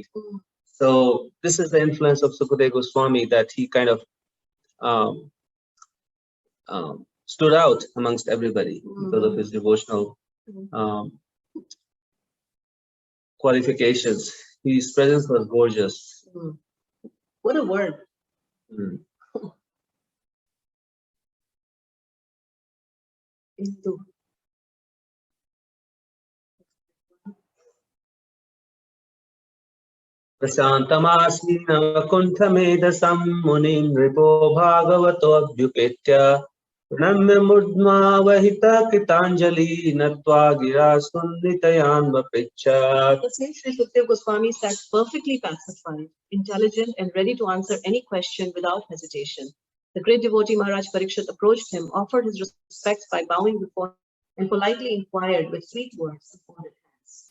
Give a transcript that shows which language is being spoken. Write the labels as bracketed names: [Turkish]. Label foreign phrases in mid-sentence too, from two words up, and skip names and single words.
[English] So this is the influence of Sukadeva Goswami, that he kind of stood out amongst everybody because of his devotional qualifications. His presence was gorgeous. What a word. Into. [Sanskrit] प्रशान्तमासीनमकुण्ठमेधसं मुनिं नृपो भागवतोऽभ्युपेत्य प्रणम्य मूर्ध्नावहितः कृताञ्जलिर्नत्वा गिरा सूनृतयान्वपृच्छत्. [English] The same Sri Sukadeva Goswami sat perfectly pacified, intelligent, and ready to answer any question without hesitation. The great devotee Maharaj Parikshit approached him, offered his respects by bowing before him, and politely inquired with sweet words and folded hands.